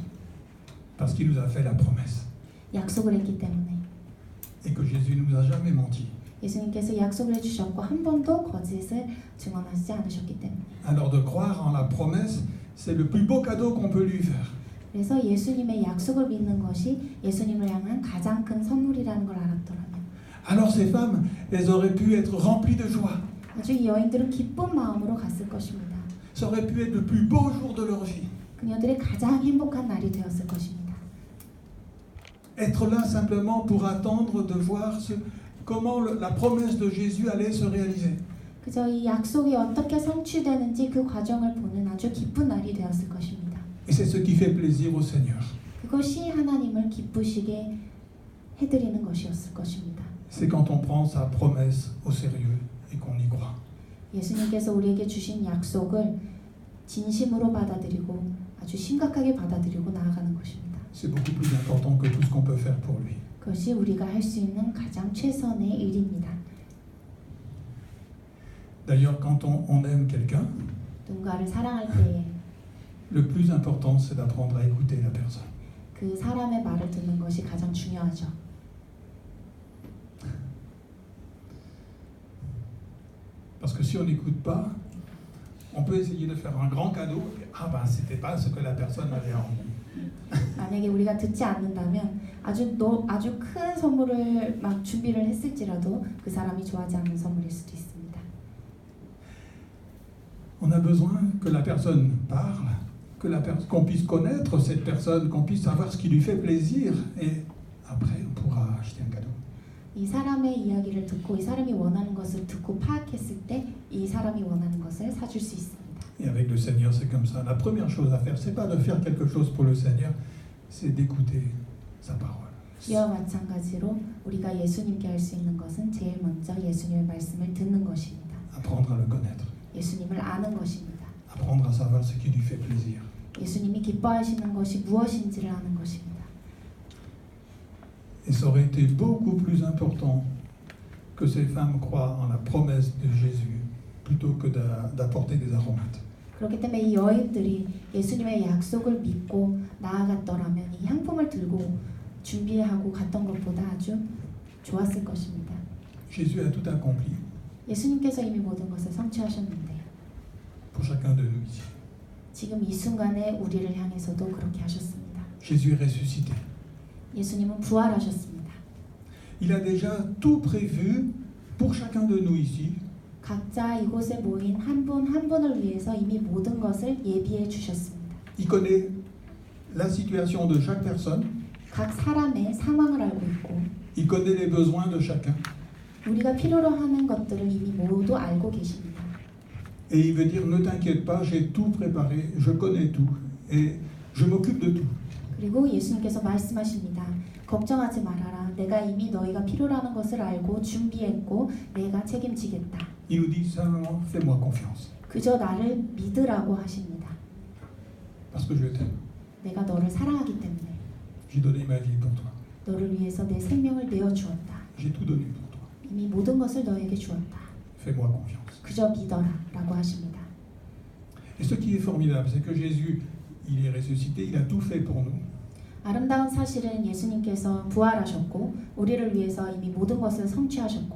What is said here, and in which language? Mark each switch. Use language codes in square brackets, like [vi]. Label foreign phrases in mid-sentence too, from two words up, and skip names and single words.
[fr] Parce qu'il nous a fait la promesse. [ko] 약속을 했기 때문에. [fr] Et que Jésus ne nous a jamais menti. [ko] 예수님께서 약속을 해주셨고 한 번도 거짓을 증언하지 않으셨기 때문에. [fr] Alors de croire en la promesse, c'est le plus beau cadeau qu'on peut lui faire. [ko] 그래서 예수님의 약속을 믿는 것이 예수님을 향한 가장 큰 선물이라는 걸 알았더라면. [fr] Alors ces femmes, elles auraient pu être remplies de joie. [ko] 아주 이 여인들은 기쁜 마음으로 갔을 것입니다. [fr] Ça aurait pu être le plus beau jour de leur vie. [ko] 그녀들의 가장 행복한 날이 되었을 것입니다. [fr] Être là simplement pour attendre de voir comment la promesse de Jésus allait se réaliser. [ko] 그저 이 약속이 어떻게 성취되는지 그 과정을 보는 아주 기쁜 날이 되었을 것입니다. [fr] Et c'est ce qui fait plaisir au Seigneur. [ko] 그것이 하나님을 기쁘시게 해드리는 것이었을 것입니다. [fr] C'est quand on prend sa promesse au sérieux et qu'on y croit. [ko] 예수님께서 우리에게 주신 약속을 진심으로 받아들이고 아주 심각하게 받아들이고 나아가는 것입니다. [fr] C'est beaucoup plus important que tout ce qu'on peut faire pour lui. [ko] 그것이 우리가 할 수 있는 가장 최선의 일입니다. [fr] D'ailleurs, quand on aime quelqu'un, [ko] 누군가를 사랑할 때에 [fr] le plus important, c'est d'apprendre à écouter la personne. [ko] 그 사람의 말을 듣는 것이 가장 중요하죠. [fr] Parce que si on n'écoute pas, on peut essayer de faire un grand cadeau. Ah ben, c'était pas ce que la personne avait envie. [ko] 만약에 우리가 듣지 않는다면 아주 큰 선물을 막 준비를 했을지라도 그 사람이 좋아하지 않는 선물일 수도 있습니다. [fr] On a besoin que la personne parle, qu'on puisse connaître cette personne, qu'on puisse savoir ce qui lui fait plaisir, et après on pourra acheter un cadeau. [ko] 이 사람의 이야기를 듣고 이 사람이 원하는 것을 듣고 파악했을 때 이 사람이 원하는 것을 사줄 수 있습니다. [fr] Et avec le Seigneur, c'est comme ça. La première chose à faire, c'est pas de faire quelque chose pour le Seigneur, c'est d'écouter sa parole. [ko] 이와 마찬가지로 우리가 예수님께 할 수 있는 것은 제일 먼저 예수님의 말씀을 듣는 것입니다. [fr] Apprendre à le connaître. [ko] 예수님을 아는 것입니다. [fr] Apprendre à savoir ce qui lui fait plaisir. [ko] 예수님이 기뻐하시는 것이 무엇인지를 아는 것입니다. [fr] Et ça aurait été beaucoup plus important que ces femmes croient en la promesse de Jésus plutôt que d'apporter des aromates. [ko] 그렇기 때문에 이 여인들이 예수님의 약속을 믿고 나아갔더라면 이 향품을 들고 준비하고 갔던 것보다 아주 좋았을 것입니다. [fr] Jésus a tout accompli [ko] 예수님께서 이미 모든 것을 성취하셨는데 [fr] pour chacun de nous ici. [ko] 지금 이 순간에 우리를 향해서도 그렇게 하셨습니다. [fr] Jésus est ressuscité. [ko] 예수님은 부활하셨습니다. [fr] Il a déjà tout prévu pour chacun de nous ici. [ko] 각자 이곳에 모인 한 분 한 분을 위해서 이미 모든 것을 예비해 주셨습니다. [fr] Il connaît la situation de chaque personne. [ko] 각 사람의 상황을 알고 있고 [fr] Il connaît les besoins de chacun. [ko] 우리가 필요로 하는 것들을 이미 모두 알고 계십니다. [fr] Et il veut dire, ne t'inquiète pas, j'ai tout préparé, je connais tout, et je m'occupe de tout. [ko] 그리고 예수님께서 말씀하십니다. 걱정하지 말아라. 내가 이미 너희가 필요로 하는 것을 알고 준비했고 내가 책임지겠다. [fr] Il nous dit simplement, fais-moi confiance, [ko] 그저 나를 믿으라고 하십니다. [fr] parce que je t'aime. [ko] 내가 너를 사랑하기 때문에 [fr] J'ai donné ma vie pour toi. [ko] 너를 위해서 내 생명을 내어주었다. [fr] J'ai tout donné pour toi. [ko] 이미 모든 것을 너에게 주었다. [fr] Fais-moi confiance. [ko] 그저 믿어라 라고 하십니다. [fr] Et ce qui est formidable, c'est que Jésus, il est ressuscité, il a tout fait pour nous. [ko] 아름다운 사실은 예수님께서 부활하셨고 우리를 위해서 이미 모든 것을 성취하셨고